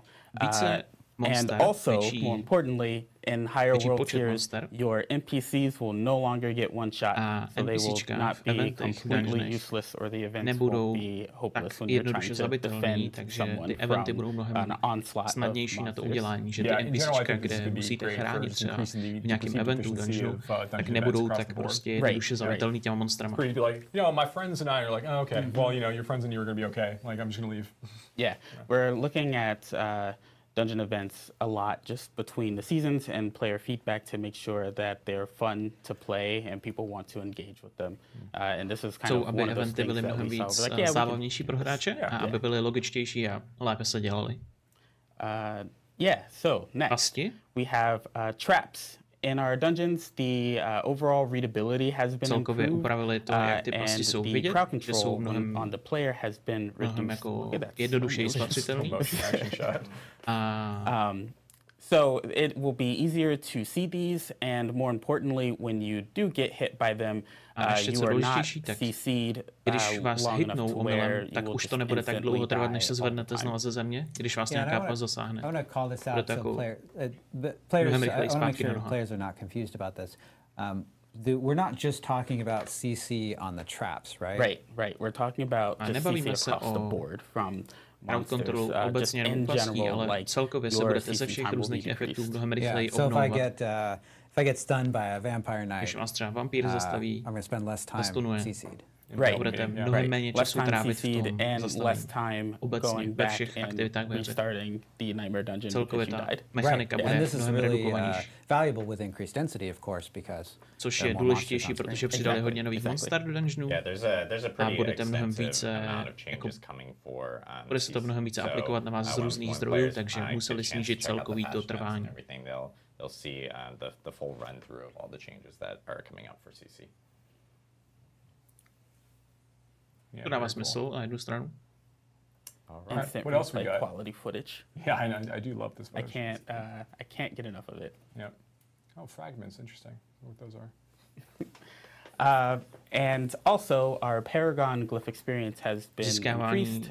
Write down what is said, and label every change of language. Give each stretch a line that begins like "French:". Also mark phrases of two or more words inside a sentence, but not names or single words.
English: And also, more importantly, in higher world tiers, your NPCs will no longer get one shot, so they will not be completely useless, or the events will be hopeless when you're trying to defend someone from an onslaught of monsters.
Czech: že ty NPCčka, kde musíte chránit třeba v nějakém eventu dungeonu, tak nebudou tak prostě jednoduše zabitelný těma monstrama.
English: My friends and I are like, oh, okay, well, your friends and you are going to be okay. Like, I'm just going to leave. Yeah, we're looking at dungeon events a lot just between the seasons and player feedback to make sure that they're fun to play and people want to engage with them. And this is kind of one of those things that we saw. Like,
Czech: zábavnější pro hráče a aby byly logičtější a lépe se dělali.
English: So next we have traps. In our dungeons, the overall readability has been improved, and the crowd control on the player has been reduced. So it will be easier to see these, and more importantly, when you do get hit by them, you are not CC'd long enough to where you will just instantly die all the time.
Czech: Když vás nějaká past zasáhne.
English: I want to call this out so players, I want to make sure players are not confused about this. We're not just talking about CC on the traps, right? Right. We're talking about just CC across the board from
Czech: kontrolu obecně jenom vlastní, ale celkově se budete ze všech různých efektů mnohem rychleji obnovovat.
English: If I get stunned by a vampire knight,
Czech: když vás třeba vampír zastaví,
English: I'm going to spend less time CC'd.
Czech: Budete mnohem méně času trávit v tom zastavení. Obecně ve všech aktivitách ve hře. Celkově ta mechanika bude mnohem redukovanější.
English: Valuable with increased density, of course, because
Czech: což je důležitější, protože přidali hodně nových monster do dungeonů a budete mnohem více, bude se to mnohem více aplikovat na vás z různých zdrojů, takže museli snížit celkový to trvání.
English: You'll see the full run through of all the changes that are coming up for CC.
Czech: To dává smysl na jednu stranu.
English: Right. What else we got? Quality footage. Yeah, I do love this footage. I can't get enough of it. Yeah. Oh, fragments, interesting. What those are. And also, our Paragon glyph experience has been increased.